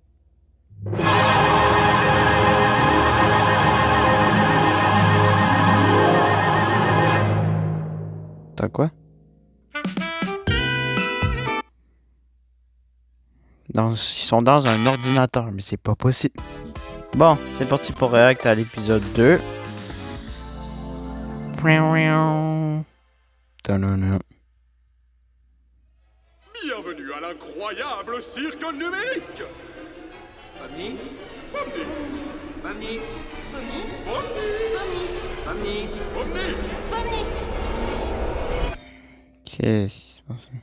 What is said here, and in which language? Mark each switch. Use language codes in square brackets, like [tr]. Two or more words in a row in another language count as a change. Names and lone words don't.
[fr] T'as quoi? Ils sont dans un ordinateur, mais c'est pas possible. Bon, c'est parti pour React à l'épisode 2. Ta-na-na. Bienvenue à l'incroyable cirque numérique. Pomni? Pomni, Pomni? Pomni, Pomni, Pomni, Pomni. Pomni. Qu'est-ce qui se passe?